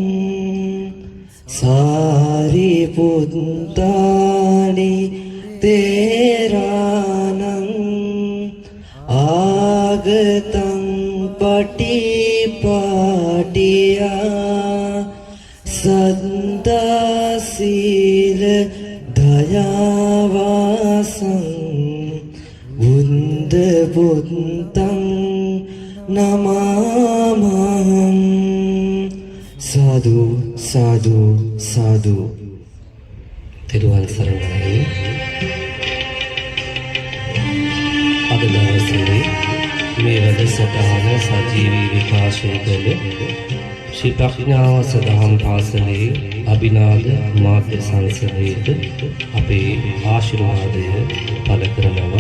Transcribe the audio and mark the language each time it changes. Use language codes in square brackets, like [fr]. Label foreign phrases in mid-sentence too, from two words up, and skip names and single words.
[pi] සාරිපුත්තානි තේරානං ආගතං පටිපාටියා සද්දා සීල දයාවාසං බුද්ධ පුත්තං නමාමහං. සාදු සාදු සාදු. [si] තෙරුවන් සරණයි. අද දවසේ මේ වැඩසටහන සජීවී විකාශය කළ ශ්‍රී ප්‍රඥාවස දහම් පාසලේ අභිනාද මාධ්‍ය සංසදයට අපේ ආශිර්වාදය පළ කරනවා.